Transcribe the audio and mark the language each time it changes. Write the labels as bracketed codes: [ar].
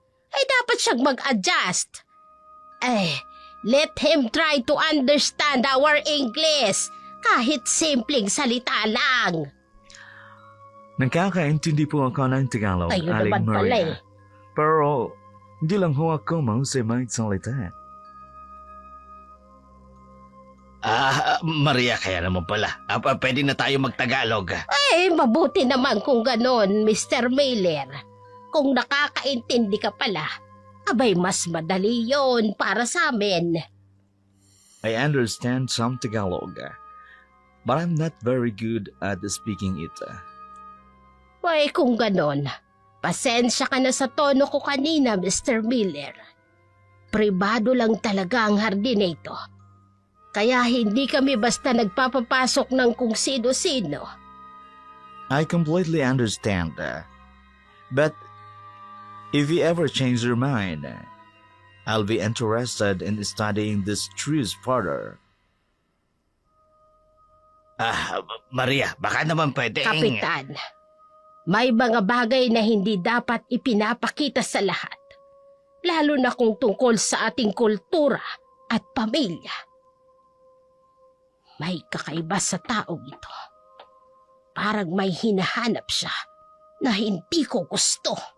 [tl] Ay dapat siyang mag-adjust. [en] Let him try to understand our English. [tl] Kahit simpleng salita lang. Nakakaintindi po ako ng Tagalog, Ayun Aling naman pala Maria. Pero hindi lang ho ako mahusay magsalita. Maria, kaya naman pala. Pwede na tayo magtagalog. Ay, mabuti naman kung ganon, Mr. Miller. Kung nakakaintindi ka pala, abay mas madali yon para sa amin. [en] I understand some Tagalog, but I'm not very good at speaking it. [tl] Ay, kung ganon, pasensya ka na sa tono ko kanina, Mr. Miller. Pribado lang talaga ang hardin ito. Kaya hindi kami basta nagpapapasok ng kung sino-sino. [en] I completely understand. But if you ever change your mind, I'll be interested in studying this trees further. [tl] Maria, baka naman pwede. Kapitan, may mga bagay na hindi dapat ipinapakita sa lahat. Lalo na kung tungkol sa ating kultura at pamilya. May kakaiba sa taong ito. Parang may hinahanap siya na hindi ko gusto.